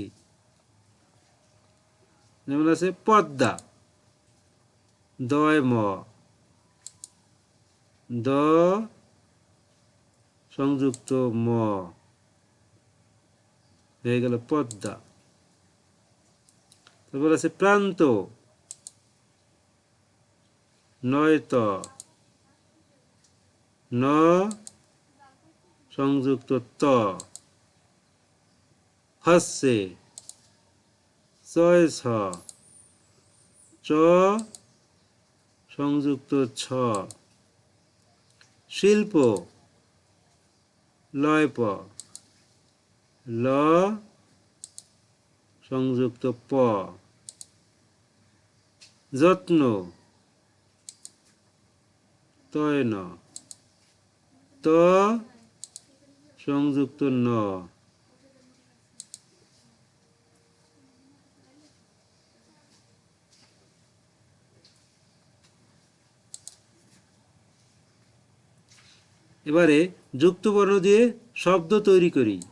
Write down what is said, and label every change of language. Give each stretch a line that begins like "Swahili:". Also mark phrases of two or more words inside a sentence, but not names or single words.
Bangla: যেমন আছে পদ্মা। দয় ম, দ সংযুক্ত ম, হয়ে গেল পদ্মা। তারপর আছে প্রান্ত, নয়ত, ন সংযুক্ত ত, হস্যে, চয় ছ, চ সংযুক্ত ছ, শিল্প, লয় প, ল সংযুক্ত প, যত্ন, তয় ন, ত সংযুক্ত ন, এবারে যুক্ত বর্ণ দিয়ে শব্দ তৈরি করি।